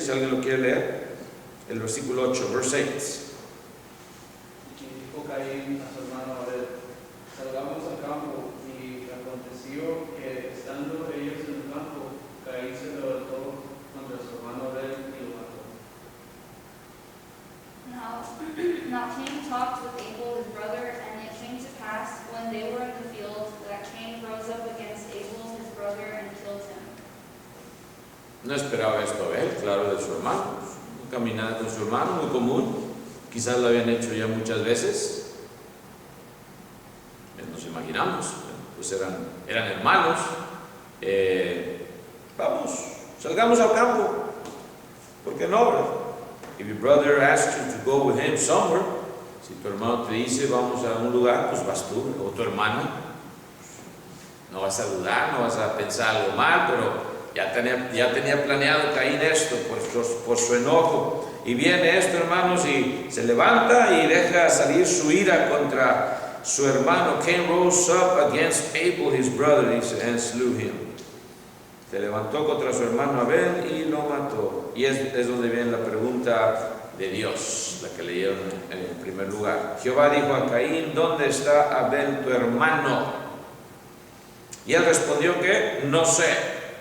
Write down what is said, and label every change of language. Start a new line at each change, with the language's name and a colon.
Spanish: Si alguien lo quiere leer, el versículo 8,
English: verse 8.
Spanish: Y dijo Caín a su hermano Abel: salgamos al campo. Y aconteció que, estando ellos en el campo, Caín se levantó contra su hermano Abel y lo mató.
English: Now Cain talked with Abel his brother, and it came to pass, when they were in the field, that Cain rose up against Abel his brother and killed him.
Spanish: No esperaba esto Abel, claro, de su hermano. Caminaba con su hermano, muy común. Quizás lo habían hecho ya muchas veces. Nos imaginamos, pues eran hermanos. Vamos, salgamos al campo. ¿Por qué no?
English: If your brother asks you to go with him somewhere,
Spanish: si tu hermano te dice vamos a un lugar, pues vas tú, o tu hermano. No vas a dudar, no vas a pensar algo mal, pero ya tenía planeado Caín esto por su enojo. Y viene esto, hermanos, y se levanta y deja salir su ira contra su hermano.
English: Cain rose up against Abel his brother, and slew him.
Spanish: Se levantó contra su hermano Abel y lo mató. Y es donde viene la pregunta de Dios, la que leyeron en el primer lugar. Jehová dijo a Caín: ¿dónde está Abel tu hermano? Y él respondió que no sé.